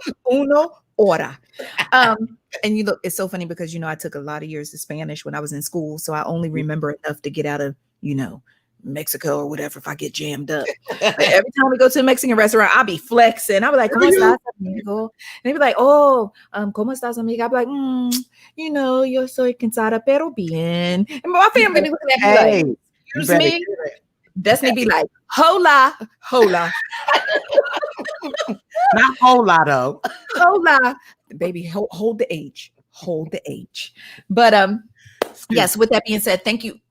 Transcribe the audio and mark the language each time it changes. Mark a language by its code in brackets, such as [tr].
[es] Uno hora. [en] And it's so funny because I took a lot of years of Spanish when I was in school. So I only remember enough to get out of, Mexico or whatever if I get jammed up. But every time we go to a Mexican restaurant, I'll be flexing. I'll be like, [es] ¿Cómo estás, amigo? [en] And they be like, oh, [es] ¿Cómo estás, amiga? [en] I'll be like, [es] yo soy cansada, pero bien. [en] And my family be looking at me like, excuse me? Destiny be like, hola. Not hola, though. [es] Hola. [en] Baby, hold the H. Hold the H. But yes, with that being said, thank you